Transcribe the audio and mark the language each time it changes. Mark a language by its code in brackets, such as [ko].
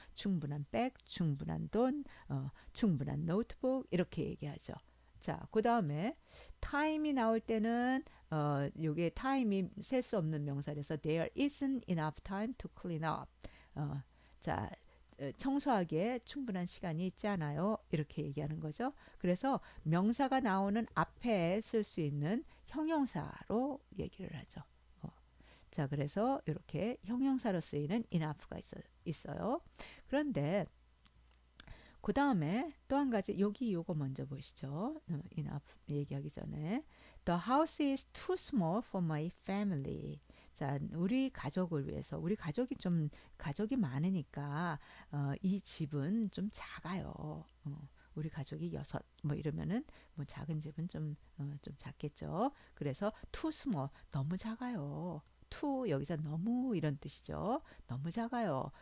[ko] 충분한 백, 충분한 돈, 충분한 노트북 이렇게 얘기하죠. 자, 그 다음에 time이 나올 때는 요게 time이 셀 수 없는 명사라서 [en] there isn't enough time to clean up. [ko] 어, 자, 청소하기에 충분한 시간이 있지 않아요. 이렇게 얘기하는 거죠. 그래서 명사가 나오는 앞에 쓸 수 있는 형용사로 얘기를 하죠. 어, 자, 그래서 이렇게 형용사로 쓰이는 enough가 있어요. 그런데 그 다음에 또 한 가지 여기 요거 먼저 보시죠. [en] enough [ko] 얘기하기 전에 [en] The house is too small for my family. [ko] 자, 우리 가족을 위해서 우리 가족이 좀 가족이 많으니까 이 집은 좀 작아요. 우리 가족이 여섯 뭐 이러면은 뭐 작은 집은 좀 작겠죠. 그래서 too small 너무 작아요. too 여기서 너무 이런 뜻이죠. 너무 작아요.